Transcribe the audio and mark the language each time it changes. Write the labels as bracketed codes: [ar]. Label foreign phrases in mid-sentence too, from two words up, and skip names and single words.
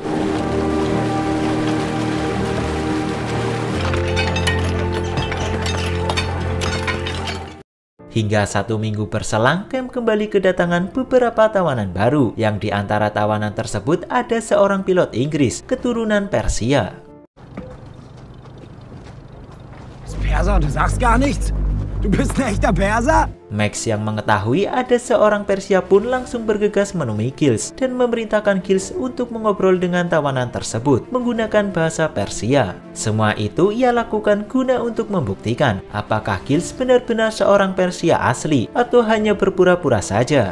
[id] Hingga 1 minggu berselang, camp kembali kedatangan beberapa tawanan baru, yang di antara tawanan tersebut ada seorang pilot Inggris keturunan Persia. [de] Perser, du sagst gar nichts. Du bist ein echter Perser? [id] Max yang mengetahui ada seorang Persia pun langsung bergegas menemui Giles dan memerintahkan Giles untuk mengobrol dengan tawanan tersebut menggunakan bahasa Persia. Semua itu ia lakukan guna untuk membuktikan apakah Giles benar-benar seorang Persia asli atau hanya berpura-pura saja.